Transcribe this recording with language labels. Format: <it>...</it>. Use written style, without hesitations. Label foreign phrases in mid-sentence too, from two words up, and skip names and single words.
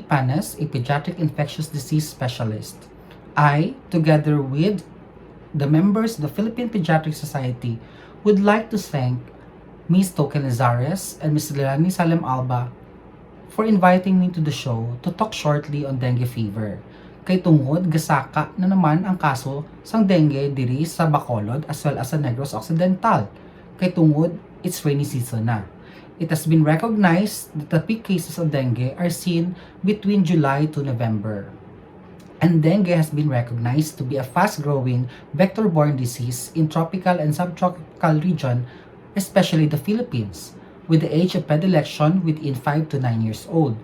<en>Panes, a pediatric infectious disease specialist. I, together with the members of the Philippine Pediatric Society, would like to thank Ms. Token Lizares and Ms. Lilani Salem Alba for inviting me to the show to talk shortly on dengue fever.</en> <hil>Kay tungod, gasaka na naman ang kaso sang dengue diri sa Bacolod</hil> <en>as well as</en> <hil>sa Negros Occidental. Kay tungod,</hil> <en>it's rainy season</en> <hil>na.</hil> <en>It has been recognized that the peak cases of dengue are seen between July to November. And dengue has been recognized to be a fast-growing vector-borne disease in tropical and subtropical region, especially the Philippines, with the age of predilection within 5 to 9 years old.</en>